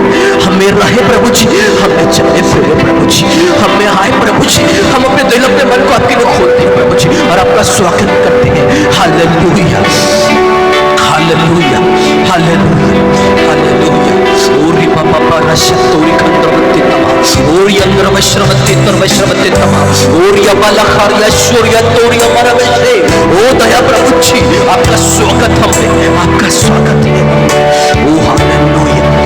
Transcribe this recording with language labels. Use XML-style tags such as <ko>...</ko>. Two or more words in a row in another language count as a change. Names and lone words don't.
<hi>हमें रहे प्रभु जी, हमें चले फिरे प्रभु जी, हमें आए प्रभु जी, हम अपने दिल अपने मन को आपके लिए खोलते हैं प्रभु जी, और आपका स्वागत करते हैं। हालेलुया, हालेलुया, हालेलुया, हालेलुया। ओरी बाबा बारा शतोरी खंडवत्ते तमा, ओरी अंग्रवश्रवत्ते तरवश्रवत्ते तमा, ओरी अबाला खारिया शोरिया तोरिया मरवशे। ओ दया प्रभु जी, आपका स्वागत हमें, आपका स्वागत है। ओ हालेलुया,</hi>